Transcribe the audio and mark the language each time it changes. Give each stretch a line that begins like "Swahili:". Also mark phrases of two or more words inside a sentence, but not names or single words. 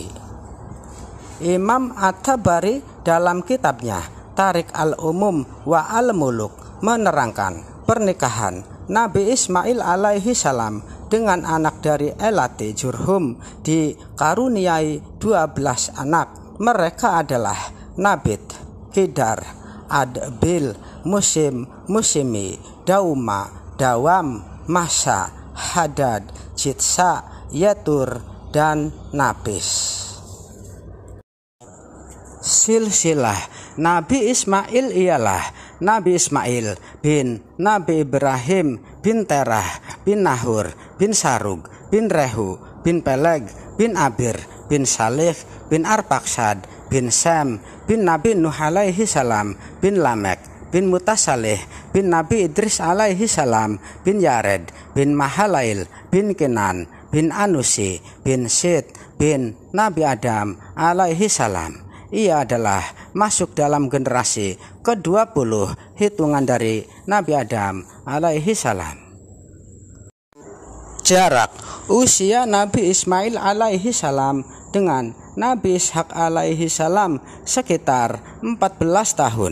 Indonesian: Imam At-Tabari dalam kitabnya Tarik al-Umum wa al-Muluk menerangkan pernikahan Nabi Ismail
Arabic: عليه السلام
Indonesian: dengan anak dari Elati Jurhum dikaruniai 12 anak. Mereka adalah Nabit, Hidar, Adbil, Musim, Musimi, Dauma, Dawam, Masa, Hadad, Jitsa, Yetur, dan Napis. Silsilah Nabi Ismail ialah Nabi Ismail bin Nabi Ibrahim bin Terah bin Nahur bin Sarug bin Rehu bin Peleg bin Abir bin Salih bin Arpaksad bin Sem bin Nabi Nuh
Arabic: عليه السلام
Indonesian: bin Lamek bin Mutasalih bin Nabi Idris
Arabic: عليه السلام
Indonesian: bin Yared bin Mahalail bin Kenan bin Anusi bin Sid bin Nabi Adam
Arabic: عليه السلام.
Indonesian: Ia adalah masuk dalam generasi ke-20 hitungan dari Nabi Adam
Arabic: عليه السلام.
Indonesian: Jarak usia Nabi Ismail
Arabic: عليه السلام
Indonesian: dengan Nabi Ishak
Arabic: عليه السلام
Indonesian: sekitar 14 tahun.